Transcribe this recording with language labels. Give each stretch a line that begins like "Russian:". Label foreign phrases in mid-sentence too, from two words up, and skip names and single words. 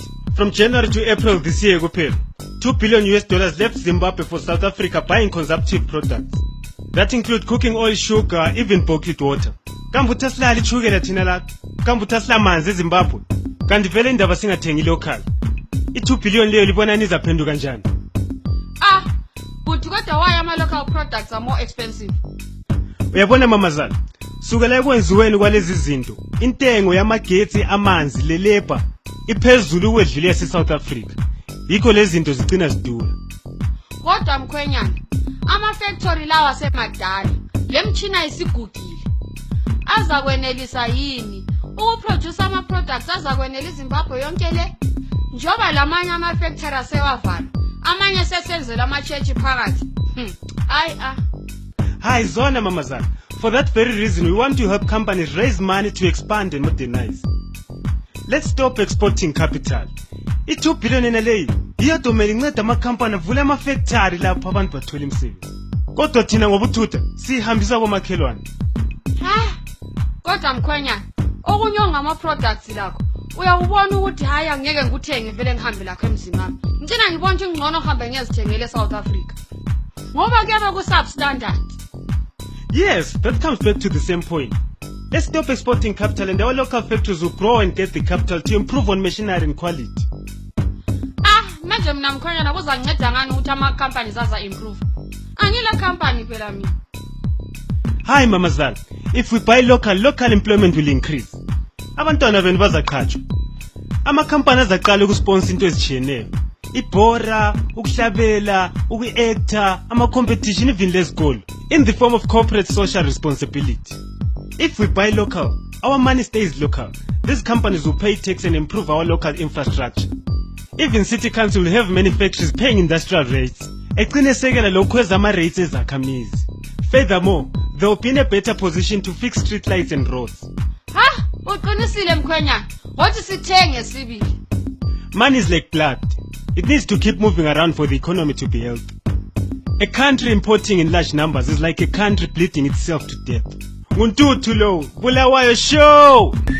English: From January to April this year kuphela, $2 billion left Zimbabwe for South Africa buying consumptive products. That include cooking oil, sugar, even bottled water.
North Ndebele: Kambuta silali chukela thina la, kambuta sila manzi eZimbabwe. Kanti vele indaba singathengi local. I2 billion leyo libona nizaphenduka kanjani?
English: But kodwa why ama local products are more expensive?
North Ndebele: Uyabona mamazala, sukela ekwenziweni kwalezi zinto, intengo yamagetsi, amanzi, lelabor iphezulu kwedlule yaseSouth Africa. Yikho lezi zinto zicina zidura. Kodwa mkhwenyana, ama factory lawa semadala, lemtshina isigugile. Azakwenelisa yini ukuproduce ama products azakwenelisa Zimbabwe yonke le? Njoba lamanye ama factory asewavala, amanye sesenzela ama church phakathi. Hi zona mamazala.
English: For that very reason, we want to help companies raise money to expand and modernize. Let's stop exporting capital.
North Ndebele: I2 billion leyi iyadomela inceda ama-company avule ama-factory lapho abantu bathola imisebenzi. Kodwa thina ngobuthutha sihambisa komakhelwane. Kodwa mkhwenyana, okunyonga ama-products lakho uyawubona ukuthi hayi angeke ngikuthenge vele ngihambe lakho emzini wami. Ngicina ngibona ukuthi ngcono ngihambe ngiyazithengele eSouth Africa. Ngoba kuyabe ku-substandard.
English: Yes, that comes back to the same point. Let's stop exporting capital and our local factories will grow and get the capital to improve on machinery and quality.
North Ndebele: Manje mina mkhwenyana kuzanceda ngani ukuthi ama-companies aza-improve? Angila company phela mina. Hi mamazala,
English: if we buy local employment will increase.
North Ndebele: Abantwana benu bazaqhatshwa. Ama-company azaqala ukusponsor into ezitshiyeneyo. Ibhora, ukuhlabela, uku-actor, ama-competition even lezikolo,
English: in the form of corporate social responsibility. If we buy local, our money stays local. These companies will pay tax and improve our local infrastructure. Even city council will have many factories paying industrial rates.
North Ndebele: Eqinesekela lokho ezama-rates ezakhamizi.
English: Furthermore, they will be in a better position to fix street lights and roads.
North Ndebele: Uqinisile mkhwenyana, wathi sithenge sibili.
English: Money is like blood. It needs to keep moving around for the economy to be healthy. A country importing in large numbers is like a country bleeding itself to death.
North Ndebele: Ngu-Tutu lo, Bulawayo show!